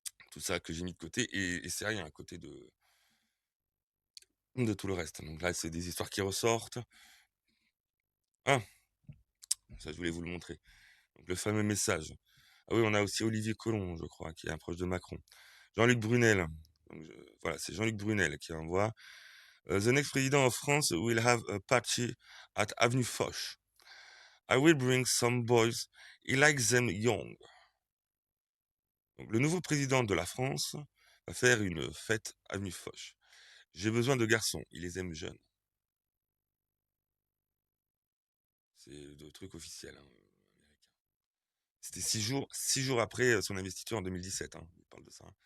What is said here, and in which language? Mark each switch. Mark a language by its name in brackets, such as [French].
[French] Tout ça que j'ai mis de côté et c'est rien à côté de tout le reste. Donc là, c'est des histoires qui ressortent. Ah, ça, je voulais vous le montrer. Donc, le fameux message. Ah oui, on a aussi Olivier Colomb, je crois, qui est un proche de Macron. Jean-Luc Brunel. Donc, voilà, c'est Jean-Luc Brunel qui envoie. [English] The next president of France will have a party at Avenue Foch. I will bring some boys. He likes them young. [French] Donc, le nouveau président de la France va faire une fête Avenue Foch. J'ai besoin de garçons. Il les aime jeunes. C'est le truc officiel américain. C'était 6 jours après son investiture en 2017. Il parle de ça.